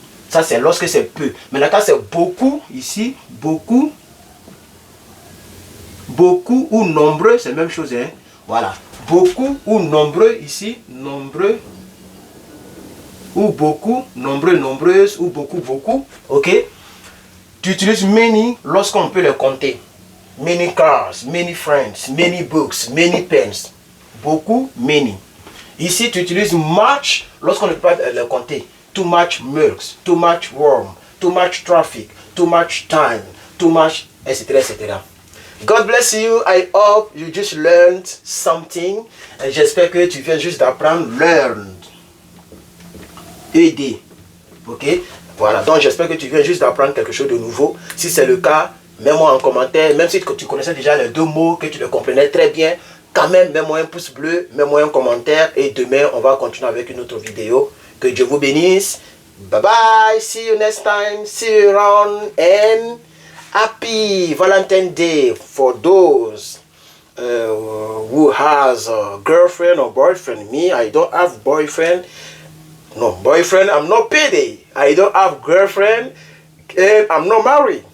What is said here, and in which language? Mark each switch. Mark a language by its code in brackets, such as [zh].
[fr] Ça c'est lorsque c'est peu. Maintenant quand c'est beaucoup, ici, beaucoup ou nombreux, c'est la même chose. Hein? Voilà. Beaucoup ou nombreux, ici, nombreux. Ou beaucoup, nombreux, nombreuses, ou beaucoup, ok? Tu utilises many lorsqu'on peut les compter. [en] Many cars, many friends, many books, many pens. [fr] Beaucoup, many. Ici, tu utilises much lorsqu'on ne peut pas les compter. [en] Too much milks, too much warm, too much traffic, too much time, too much, etc., etc. God bless you. I hope you just learned something. [fr] Et j'espère que tu viens juste d'apprendre, learn. Aider. Ok, voilà, donc j'espère que tu viens juste d'apprendre quelque chose de nouveau. Si c'est le cas, mets-moi en commentaire. Même si tu connaissais déjà les deux mots, que tu les comprenais très bien, quand même, mets-moi un pouce bleu, mets-moi un commentaire. Et demain, on va continuer avec une autre vidéo. Que Dieu vous bénisse. Bye bye. [en] See you next time. See you around. And happy Valentine's Day for those who has a girlfriend or boyfriend. Me, I don't have boyfriend. No, boyfriend, I'm not payday. I don't have girlfriend and I'm not married.